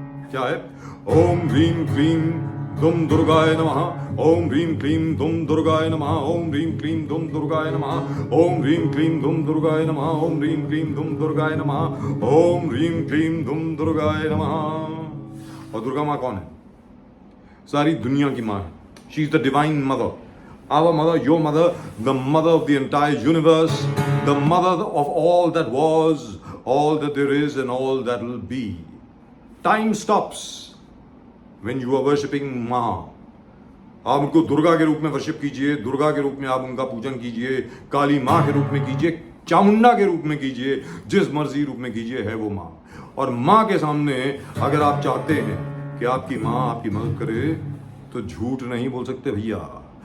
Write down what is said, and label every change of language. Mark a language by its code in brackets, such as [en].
[hi] क्या है? [sa] ओम ह्रीं क्लीं दुम दुर्गाय नमः, ओम ह्रीं क्लीं दुम दुर्गाय नमः, ओम ह्रीं क्लीं दुम दुर्गाय नमः, ओम ह्रीं क्लीं दुम दुर्गाय नमः, ओम ह्रीं क्लीं दुम दुर्गाय नमः, ओम ह्रीं क्लीं दुम दुर्गाय नमः। [hi] और दुर्गा माँ कौन है? सारी दुनिया की माँ है। [en] She is the divine mother, our mother, your mother, the mother of the entire universe, the mother of all that was, all that there is and all that will be. Time stops when you are worshipping Maa. [hi] आप उनको दुर्गा के रूप में worship कीजिए, दुर्गा के रूप में आप उनका पूजन कीजिए, काली माँ के रूप में कीजिए, चामुंडा के रूप में कीजिए, जिस मर्जी रूप में कीजिए, है वो माँ। और माँ के सामने अगर आप चाहते हैं कि आपकी माँ आपकी मदद करे तो झूठ नहीं बोल सकते भैया।